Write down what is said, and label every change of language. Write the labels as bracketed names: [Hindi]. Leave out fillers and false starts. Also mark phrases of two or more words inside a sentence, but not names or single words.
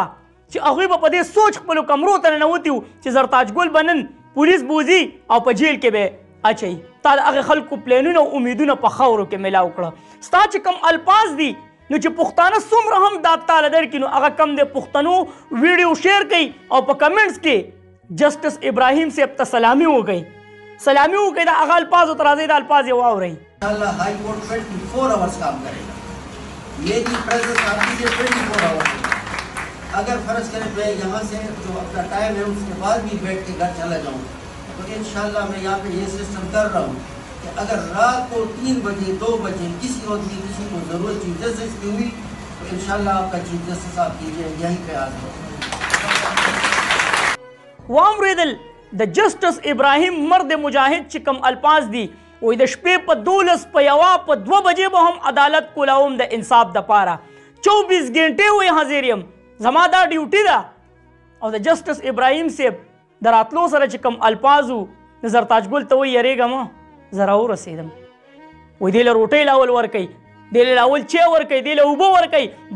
[Pashto] چې هغوی به په دې سوچ خپلو کمرو ته ننوتي وو چې زرتاجګل به نن پولیس بوځي او په جیل کې به اچوي تا د هغې خلکو پلانونه او امیدونه په خاورو کې میلاو کړه ستا چې کوم الفاظ دي نو چې پښتانه څومره هم دا تاله درکړي نو هغه کم د پښتنو ویډیو شیر کوي او په کمنټس کې جسټس ابراهیم صاحب ته سلامي وکړي د هغه الفاظو ته راځئ د الفاظ یې واورئ [Urdu] انشاءاللہ ہائی کورٹ 24 آورس کام کرے گا میری پریزنس آپ کی 24 آورس اگر فرض کریں میں یہاں سے جو اپنا ٹائم ہے اس کے بعد بھی بیٹھ کے گھر چلا جاؤں تو انشاءاللہ میں یہاں پہ یہ سسٹم کر رہا ہوں کہ اگر رات کو 3 بجے 2 بجے کسی وقت بھی کسی کو ضرورت چیف جسٹس کی ہوئی تو انشاءاللہ آپ کا چیف جسٹس آپ کیجیے یہیں پہ حاضر ہو [Pashto] واورېدل د جسټس ابراهیم مرد مجاهد چې کوم الفاظ دي وایي د شپې په 12 په 1 په 2 بجې به هم عدالت کولاوم د انصاف دپاره 24 ګنټې وایي حاضر یم زما دا ډیوټي ده او د جسټس ابراهیم صاحب د راتلو سره چې کوم الفاظ وو د زرتاجګل ته وایي یریږه مه زه راورسېدم وایي دې له روټۍ لاول ورکوي دې له لاول چای ورکوي دې له اوبه ورکوي بیا